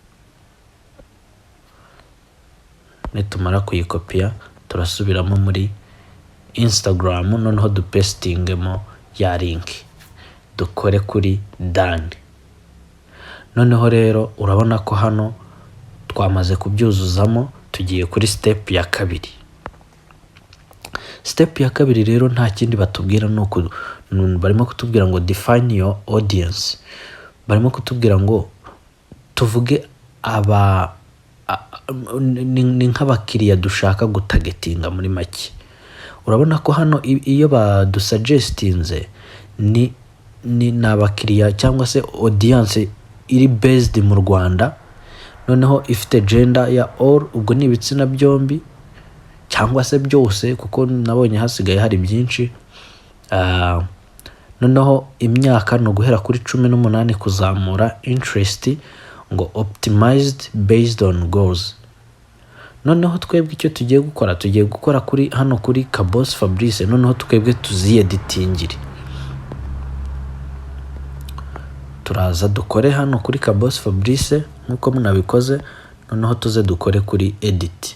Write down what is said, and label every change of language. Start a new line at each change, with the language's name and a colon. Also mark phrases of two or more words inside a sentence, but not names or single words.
Kinyarwanda: Nitumara kuyikopia turasubiramo muri Instagram, noneho dupestingemo ya link, dukore kuri done. Noneho rero urabona ko hano twamaze kubyuzuzamo, tugiye kuri step ya kabiri. Step ya kabiri rero nta kindi batubwira nuko barimo kutubwira ngo
English: define your audience.
Kinyarwanda: Barimo kutubwira ngo tuvuge ni nk'abakiriya dushaka gutargetinga muri make. Urabona ko hano iyo badusuggestinze ni ni abakiriya cyangwa se audience iri based mu Rwanda, noneho ifite gender ya all, ubwo ni ibitsina byombi cyangwa se byose kuko nabonye hasigaye hari byinshi. Noneho imyaka no guhera kuri 18 kuzamura.
English: Interest ngo optimized based on goals.
Kinyarwanda: Noneho twebwe icyo tugiye gukora kuri hano kuri Kabos Fabrice, noneho twebwe tuzieditingire. Turaza dukore hano kuri Kabos Fabrice nkuko munabikoze, noneho tuze dukore kuri edit.